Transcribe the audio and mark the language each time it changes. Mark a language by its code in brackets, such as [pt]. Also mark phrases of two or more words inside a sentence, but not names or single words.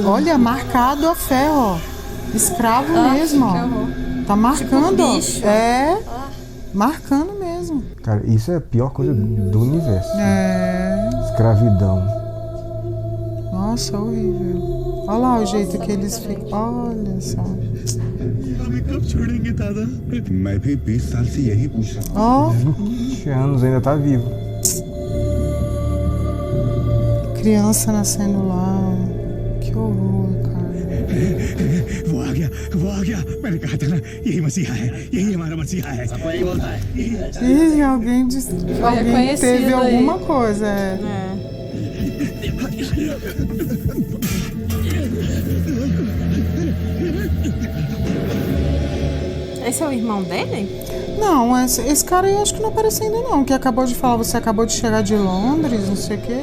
[pt] Olha, marcado a ferro, ó. Escravo mesmo, ó. Tá marcando, ó. Marcando mesmo. Cara, isso é a pior coisa do universo. Escravidão. Nossa, horrível. Olha lá o jeito que eles ficam. Olha só. [hi] हमें कब छोड़ेंगे दादा? मैं भी 20 साल से यही पूछ रहा हूँ। [pt] Ó, 20 anos, ainda tá vivo. criança nascendo lá. Que horror, cara. [hi] वो आ गया। मैंने कहा था ना, यही मसीहा है, यही हमारा मसीहा है। सबको यही बोलता है। [pt] Ih, alguém reconhecido teve aí. alguma coisa. Esse é o irmão dele? Não, esse cara eu acho que não apareceu ainda não. Que acabou de falar, você acabou de chegar de Londres, não sei o quê.